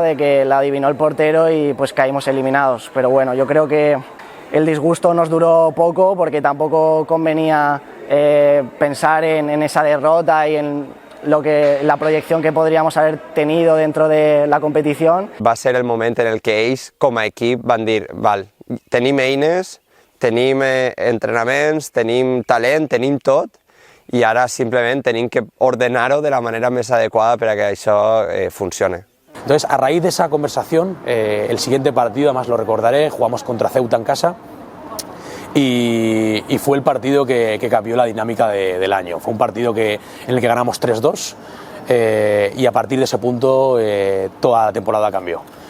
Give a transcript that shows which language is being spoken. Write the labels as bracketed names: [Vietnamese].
[Spanish] De que la adivinó el portero y pues caímos eliminados. Pero bueno, yo creo que el disgusto nos duró poco porque tampoco convenía pensar en esa derrota y en la proyección que podríamos haber tenido dentro de la competición. [Catalan] Va ser el moment en el que ells, com a equip, van dir val, tenim eines, tenim entrenaments, tenim talent, tenim tot, i ara simplement tenim que ordenar-ho de la manera més adequada para que això funcione. [Spanish] Entonces, a raíz de esa conversación, el siguiente partido, además lo recordaré, jugamos contra Ceuta en casa y fue el partido que cambió la dinámica del año. Fue un partido en el que ganamos 3-2 y a partir de ese punto toda la temporada cambió.